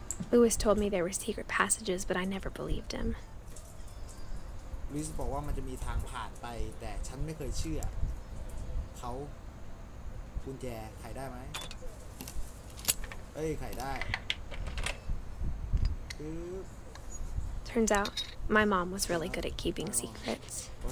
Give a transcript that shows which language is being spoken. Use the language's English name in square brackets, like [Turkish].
[English] Lewis told me there were secret passages, but I never believed him. [Thai] ลิสบอกว่ามันจะมีทางผ่านไปแต่ฉันไม่เคยเชื่อเขากุญแจไขได้ไหมไขได้ [English] Turns out, my mom was really good at keeping secrets.